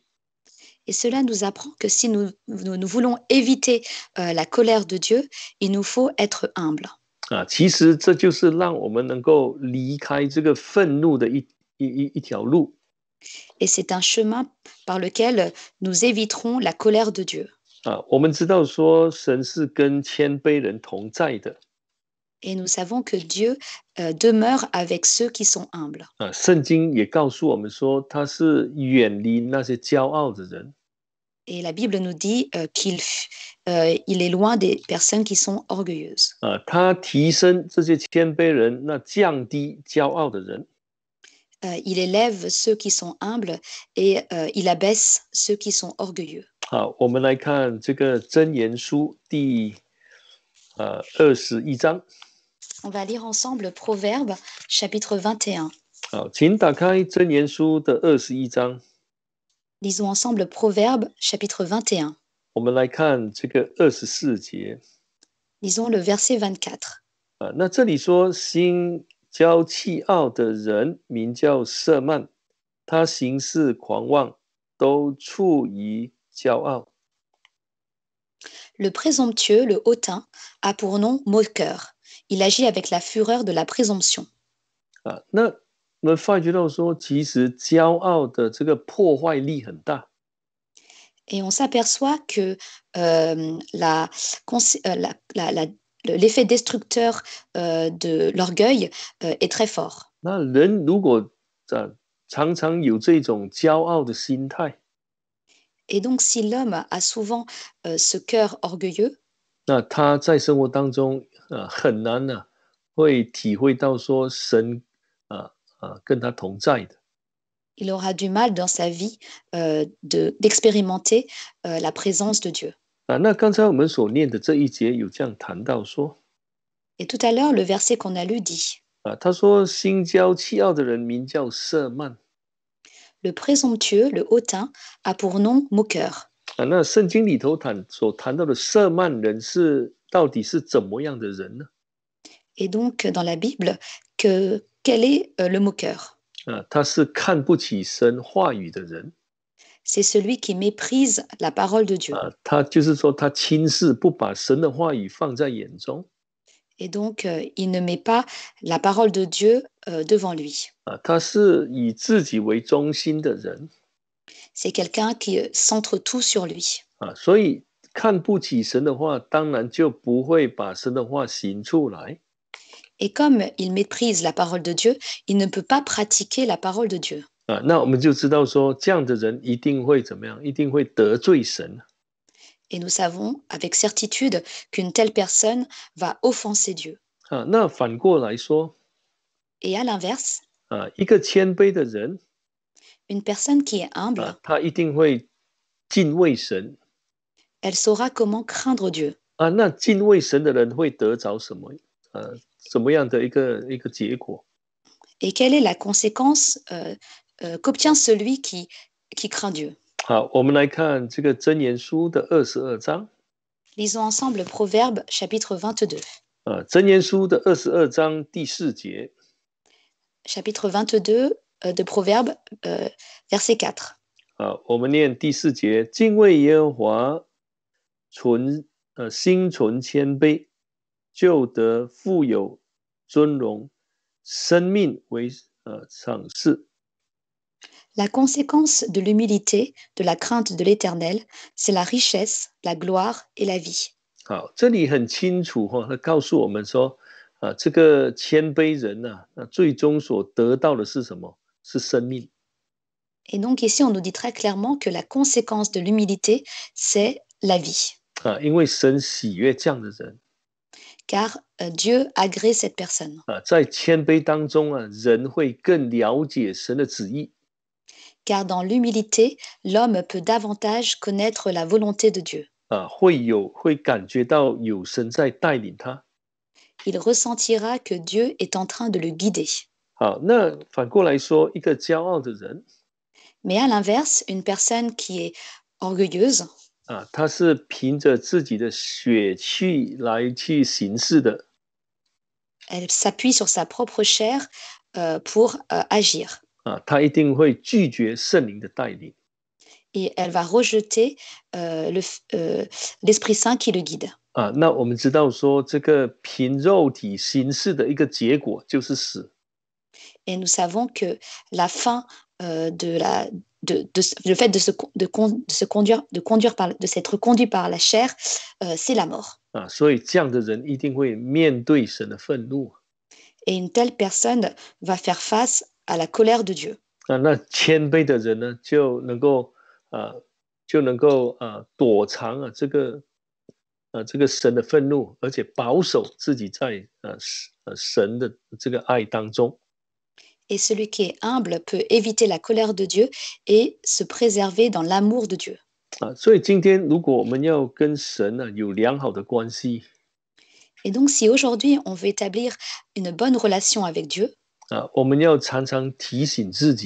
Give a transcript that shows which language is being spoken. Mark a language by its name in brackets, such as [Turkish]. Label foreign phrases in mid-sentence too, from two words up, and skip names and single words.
[French] Et cela nous apprend que si nous voulons éviter la colère de Dieu, il nous faut être humble. [Chinese] 其实这就是让我们能够离开这个愤怒的一条路。 [French] Et c'est un chemin par lequel nous éviterons la colère de Dieu. [Chinese] 我们知道说神是跟谦卑人同在的。 [French] Et nous savons que Dieu demeure avec ceux qui sont humbles. [Chinese] 圣经也告诉我们说他是远离那些骄傲的人。 [French] Et la Bible nous dit qu'il est loin des personnes qui sont orgueilleuses. [Chinese] 他提升这些谦卑人，那降低骄傲的人。 [French] Il élève ceux qui sont humbles et il abaisse ceux qui sont orgueilleux. [Chinese] 好，我们来看这个箴言书第21章。 [French] On va lire ensemble Proverbes chapitre 21. [Chinese] 好，请打开箴言书的21章。 [French] Lisons ensemble Proverbes chapitre 21. [Chinese] 我们来看这个24节。 [French] Lisons le verset 24. [Chinese] 那这里说心骄气傲的人名叫色曼，他行事狂妄，都处于骄傲。 [French] Le présomptueux, le hautain, a pour nom moqueur. Il agit avec la fureur de la présomption. [Chinese] 那我们发觉到说，其实骄傲的这个破坏力很大。 [French] Et on s'aperçoit que l'effet destructeur de l'orgueil est très fort. [Chinese] 那人如果常常有这种骄傲的心态， [French] Et donc si l'homme a souvent ce cœur orgueilleux, [Chinese] 那他在生活当中很难会体会到说神跟他同在的。 [French] il aura du mal dans sa vie d'expérimenter la présence de Dieu. [Chinese] 那刚才我们所念的这一节有这样谈到说， [French] Et tout à l'heure, le verset qu'on a lu dit, [Chinese] 他说心骄气傲的人名叫色曼。 [French] le présomptueux, le hautain, a pour nom moqueur. [Chinese] 那圣经里头所谈到的色曼人到底是怎么样的人呢？ [French] Et donc dans la Bible, quel est le moqueur? [Chinese] 他是看不起神话语的人。 [French] C'est celui qui méprise la parole de Dieu. [Chinese] 他就是说他轻视，不把神的话语放在眼中。 [French] Et donc, il ne met pas la parole de Dieu devant lui. [Chinese] 他是以自己为中心的人。 [French] C'est quelqu'un qui centre tout sur lui. [Chinese] 所以看不起神的话，当然就不会把神的话行出来。 [French] Et comme il méprise la parole de Dieu, il ne peut pas pratiquer la parole de Dieu. [Chinese] 那我们就知道说，这样的人一定会怎么样？一定会得罪神。 [French] Et nous savons avec certitude qu'une telle personne va offenser Dieu. [Chinese] 那反过来说， [French] Et à l'inverse, [Chinese] 一个谦卑的人， [French] une personne qui est humble, [Chinese] 他一定会敬畏神。 [French] elle saura comment craindre Dieu. [Chinese] 那敬畏神的人会得着什么？什么样的一个结果？ [French] Et quelle est la conséquence qu'obtient celui qui craint Dieu? [Chinese] 好，我们来看这个箴言书的22章。 [French] Lisons ensemble Proverbes chapitre 22. [Chinese] 箴言书的22章第4节。 [French] Chapitre 22 de Proverbes, verset 4. [Chinese] 我们念第4节：敬畏耶和华，心存谦卑，就得富有尊荣，生命为赏赐。 [French] La conséquence de l'humilité, de la crainte de l'Éternel, c'est la richesse, la gloire et la vie. [Chinese] 好，这里很清楚他告诉我们说，这个谦卑人那最终所得到的是什么？是生命。 [French] Et donc ici, on nous dit très clairement que la conséquence de l'humilité, c'est la vie. [Chinese] 因为神喜悦这样的人。 [French] car Dieu agrée cette personne. [Chinese] 在谦卑当中人会更了解神的旨意。 [French] Car dans l'humilité, l'homme peut davantage connaître la volonté de Dieu. [Chinese] 会感觉到有神在带领他。 [French] Il ressentira que Dieu est en train de le guider. [Chinese] 好，那反过来说，一个骄傲的人 [French] Mais à l'inverse, une personne qui est orgueilleuse, [Chinese] 他是凭着自己的血气来去行事的。 [French] elle s'appuie sur sa propre chair pour agir. [Chinese] 他一定会拒绝圣灵的带领。 [French] Et elle va rejeter l'Esprit Saint qui le guide. [Chinese] 那我们知道说，这个凭肉体行事的一个结果就是死。 [French] Et nous savons que la fin le fait de s'être conduit par la chair, c'est la mort. [Chinese] 所以这样的人一定会面对神的愤怒。 [French] Et une telle personne va faire face à la colère de Dieu. [Chinese] 那谦卑的人呢，就能够躲藏这个神的愤怒，而且保守自己在神的这个爱当中。 [French] Et celui qui est humble peut éviter la colère de Dieu et se préserver dans l'amour de Dieu. [Chinese] 所以今天如果我们要跟神有良好的关系， [French] Et donc si aujourd'hui on veut établir une bonne relation avec Dieu, [Chinese] 我们要常常提醒自己，